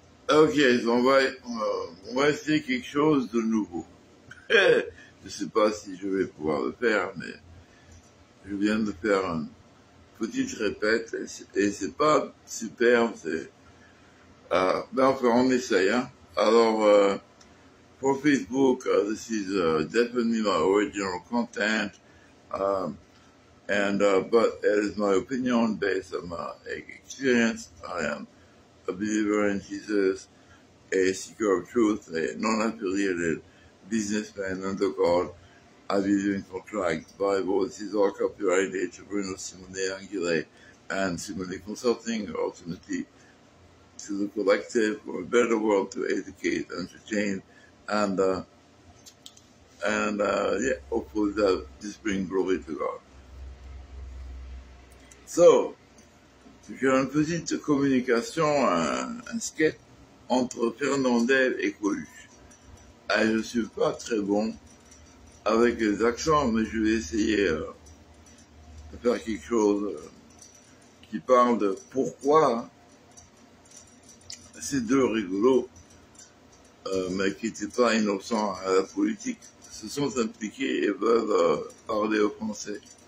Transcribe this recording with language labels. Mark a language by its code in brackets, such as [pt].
[fr] Ok, on va essayer quelque chose de nouveau. Je ne sais pas si je vais pouvoir le faire, mais je viens de faire une petite répète et c'est pas super. Ben enfin, on essaye. Hein. [en] Alors, for Facebook, this is definitely my original content, but it is my opinion based on my experience. I am a believer in Jesus, a seeker of truth, a non-affiliated businessman under God. I believe in contract, Bible. This is all copyrighted to Bruno Simone Angile and Simone Consulting, ultimately to the collective for a better world to educate, entertain, and yeah, hopefully that just bring glory to God. [fr] So, j'ai une petite communication, un sketch entre Fernandel et Coluche. Je ne suis pas très bon avec les accents, mais je vais essayer de faire quelque chose qui parle de pourquoi ces deux rigolos, mais qui n'étaient pas innocents à la politique, se sont impliqués et veulent parler au français.